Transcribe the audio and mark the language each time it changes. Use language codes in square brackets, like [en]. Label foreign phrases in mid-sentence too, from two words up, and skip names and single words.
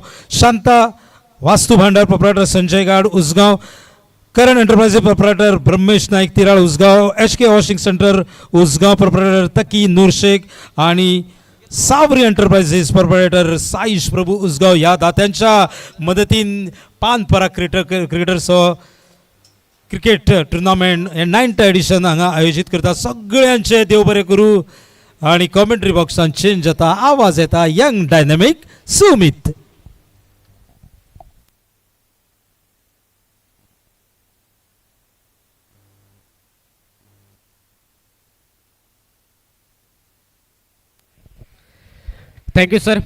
[kok] शांता वास्तू भांडार प्रोप्रायटर संजय गाड उसगाव, करण एंटरप्राइजेस प्रोप्रायटर ब्रह्मेश नाईक तिराळ उसगाव, एच के वॉशिंग सेंटर उसगाव प्रोप्रायटर तकी नूर शेख आणि सावरी एंटरप्राइजेस प्रोप्रायटर साईश प्रभू उसगाव या दात्यांच्या मदतीन पानपरा क्रिकेटर्स क्रिकेट टुर्नामेंट हे [en] 9th edition [kok] हांगा आयोजित करता. सगळ्यांचे देव बरें करूं. आणि कॉमेंट्री बॉक्सान चेंज जाता, आवाज येता [en] young dynamic [kok] सुमित. [en] thank you sir.